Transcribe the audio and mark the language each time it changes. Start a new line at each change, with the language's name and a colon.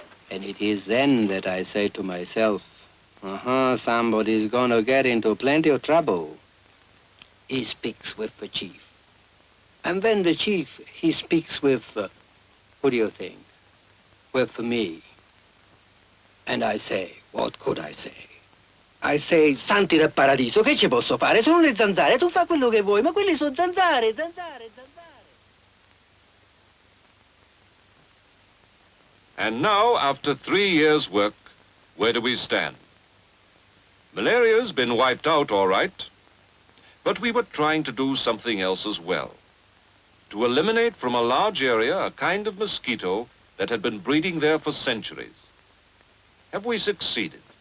English: And it is then that I say to myself, somebody's gonna get into plenty of trouble. He speaks with the chief. And then the chief, he speaks with, who do you think? With me. And I say, what could I say? I say,
Italian: santi del paradiso, che ci posso fare? Sono le zanzare, tu fa quello che vuoi, ma quelli sono zanzare, zanzare, zanzare.
English: And now, after 3 years' work, where do we stand? Malaria's been wiped out, all right, but we were trying to do something else as well. To eliminate from a large area a kind of mosquito that had been breeding there for centuries. Have we succeeded?